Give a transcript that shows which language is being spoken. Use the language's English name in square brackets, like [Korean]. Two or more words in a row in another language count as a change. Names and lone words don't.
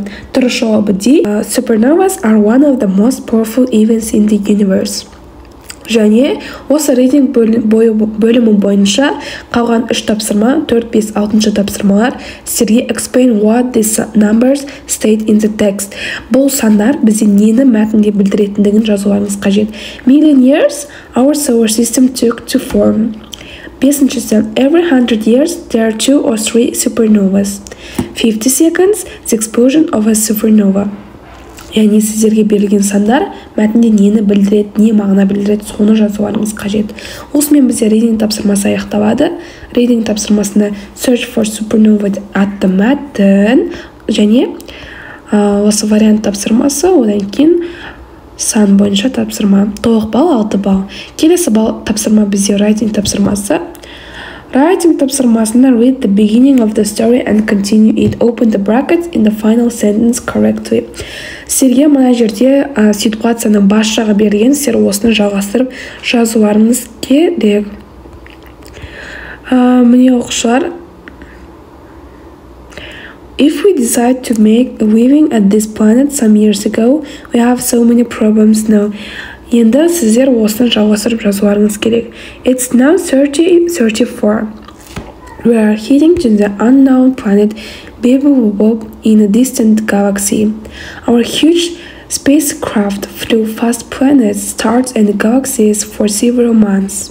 [Kazakh] Дұрыс жауабы [English] D, supernovas are one of the most powerful events in the universe. [Kazakh] Және осы рейтинг бөлімі бойынша қалған 3 тапсырма, 4, 5, 6 тапсырмалар сіздерге [English] explain what these numbers state in the text. [Kazakh] Бұл сандар бізде нені мәтінде білдіретіндігін жазуларыңыз қажет. [English] Million years our solar system took to form. Бесіншісі, every 100 years there are 2 or 3 supernovas. 50 seconds the explosion of a supernova. [Kazakh] Яғни сіздерге берілген сандар мәтінде нені білдіреді, не мағына білдіреді, соны жазуларыңыз қажет. Осымен бізде reading тапсырмасы аяқталады. Reading тапсырмасында [English] search for supernova [Kazakh] атты мәтін және осы вариант тапсырмасы, одан кейін сан бойынша тапсырма. Толық балл 6 балл. Келесі тапсырма бізде writing тапсырмасы. [English] Writing тапсырмасында read the beginning of the story and continue it. Open the brackets in the final sentence correctly. [Kazakh] Сіздерге мына жерде ситуацияның бас жағы берген, сіздер осыны жалғастырып жазуларыңыз керек. Міне оқушылар, [English] if we decide to make a living at this planet some years ago, we have so many problems now. [Kazakh] Енді сіздер осыны жалғастырып жазуларыңыз керек. [English] It's now 30:34. We are heading to the unknown planet Beelzebub in a distant galaxy. Our huge spacecraft flew past planets, stars and galaxies for several months.